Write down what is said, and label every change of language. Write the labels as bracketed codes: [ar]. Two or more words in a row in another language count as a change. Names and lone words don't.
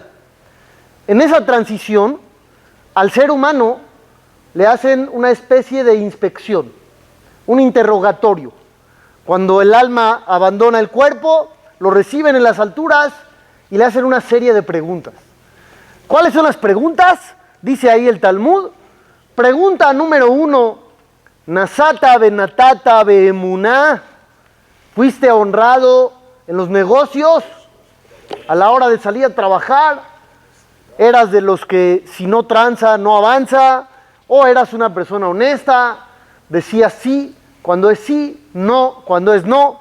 [es] En esa transición, al ser humano le hacen una especie de inspección, un interrogatorio. Cuando el alma abandona el cuerpo, lo reciben en las alturas y le hacen una serie de preguntas. ¿Cuáles son las preguntas? Dice ahí el Talmud. Pregunta número 1, [he] נשאת ונתת באמונה, [es] ¿fuiste honrado en los negocios a la hora de salir a trabajar? ¿Eras de los que si no tranza no avanza? ¿O eras una persona honesta? Decías sí cuando es sí, no cuando es no.